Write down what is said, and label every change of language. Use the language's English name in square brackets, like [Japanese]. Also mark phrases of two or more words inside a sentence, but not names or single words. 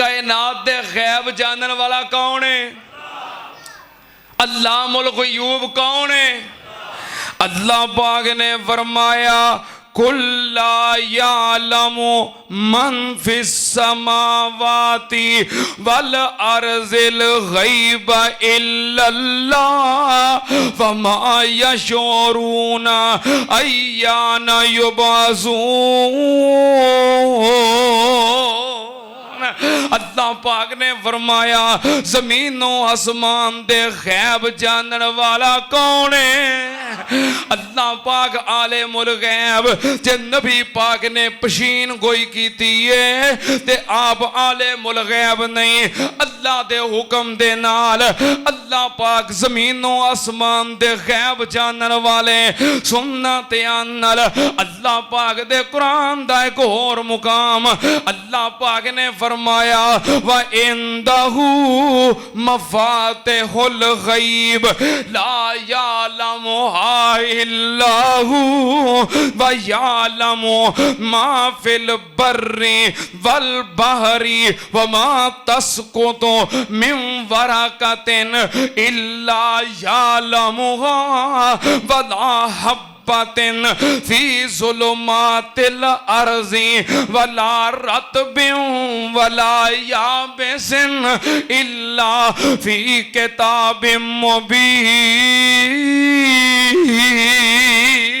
[Punjabi] کائنات دے غیب جانن والا کون ہے? اللہ [Arabic] عالم الغيوب [Punjabi] کون ہے? اللہ پاک نے فرمایا [Arabic] قل لا يعلم من في السماوات والأرض الغيب إلا الله وما يشعرون أيان يبعثون. [Punjabi] اللہ پاک نے فرمایا زمینوں آسمان دے غیب جانن والا کون ہے? اللہ پاک [Arabic] عالم الغيب. [Punjabi] جے نبی پاک نے پیشین گوئی کیتی ہے تے آپ [Arabic] عالم الغيب [Punjabi] نہیں. اللہ دے حکم دے نال اللہ پاک زمینوں آسمان دے غیب جانن والے. سننا دھیان نال اللہ پاک دے قرآن دا اک ہور مقام اللہ پاک نے فرمایا [Arabic] وعنده مفاتح الغيب لا يعلمها إلا هو ويعلم ما في البر والبحر وما تسقط من ورقة إلا يعلمها ولا في ظلمات الأرض ولا رطب ولا يابس إلا في كتاب مبين.